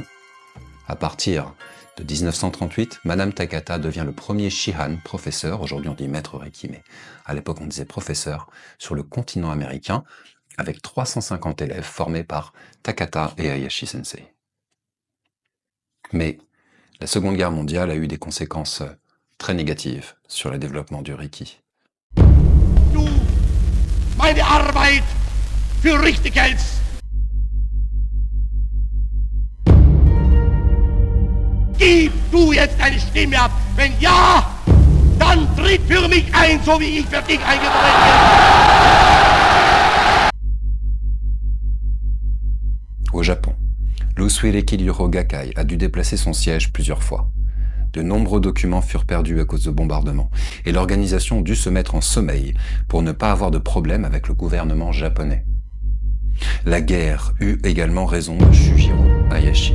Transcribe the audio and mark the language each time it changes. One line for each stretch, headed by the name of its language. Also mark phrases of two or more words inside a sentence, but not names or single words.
French: À partir de 1938, Madame Takata devient le premier Shihan, professeur, aujourd'hui on dit maître Reiki, mais à l'époque on disait professeur, sur le continent américain, avec 350 élèves formés par Takata et Hayashi Sensei. Mais la Seconde Guerre mondiale a eu des conséquences très négatives sur le développement du Reiki.
German: Du, meine Arbeit für richtig hältst. Gib du jetzt deine Stimme ab. Wenn ja, dann tritt für mich ein, so wie ich für dich eingetreten bin.
French: Au Japon, l'Usui Reiki Ryōho Gakkai a dû déplacer son siège plusieurs fois. De nombreux documents furent perdus à cause de bombardements, et l'organisation dut se mettre en sommeil pour ne pas avoir de problème avec le gouvernement japonais. La guerre eut également raison de Shujiro Hayashi.